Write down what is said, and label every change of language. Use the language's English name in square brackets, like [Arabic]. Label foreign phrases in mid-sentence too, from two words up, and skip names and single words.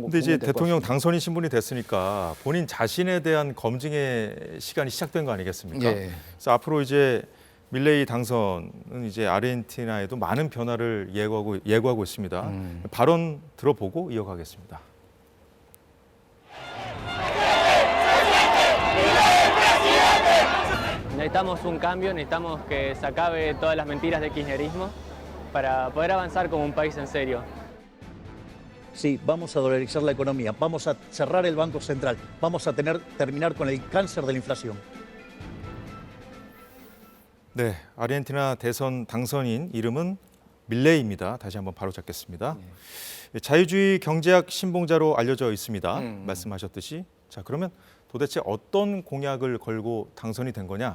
[Korean] 근데 이제 보면 될것 대통령 같습니다. 당선인 신분이 됐으니까 본인 자신에 대한 검증의 시간이 시작된 거 아니겠습니까? 예. 그래서 앞으로 이제 밀레이 당선은 이제 아르헨티나에도 많은 변화를 예고하고 있습니다. 발언 들어보고 이어가겠습니다. [Spanish] Necesitamos un cambio, necesitamos que se acabe todas las mentiras del kirchnerismo para poder avanzar como un país en serio. Sí, vamos a dolarizar la economía, vamos a cerrar el Banco Central, vamos a terminar con el cáncer de la inflación. [Korean] 네, 아르헨티나 대선 당선인 이름은 밀레이입니다. 다시 한번 바로 잡겠습니다. 자유주의 경제학 신봉자로 알려져 있습니다. 말씀하셨듯이. 자, 그러면 도대체 어떤 공약을 걸고 당선이 된 거냐?